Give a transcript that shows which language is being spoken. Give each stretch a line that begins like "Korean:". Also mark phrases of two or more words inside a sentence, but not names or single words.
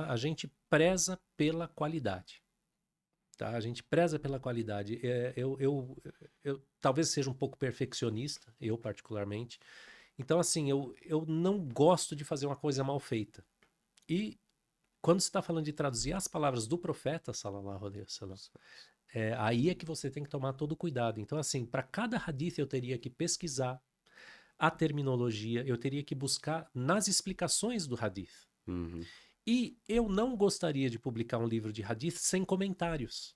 Portuguese: A gente preza pela qualidade. Tá? A gente preza pela qualidade. Eu talvez seja um pouco perfeccionista, eu particularmente. Então, assim, eu não gosto de fazer uma coisa mal feita. E quando você está falando de traduzir as palavras do profeta,
Arabic: صلى الله عليه وسلم,
Portuguese: aí é que você tem que tomar todo o cuidado. Então, assim, para cada hadith eu teria que pesquisar a terminologia, eu teria que buscar nas explicações do hadith. E eu não gostaria de publicar um livro de hadith sem comentários.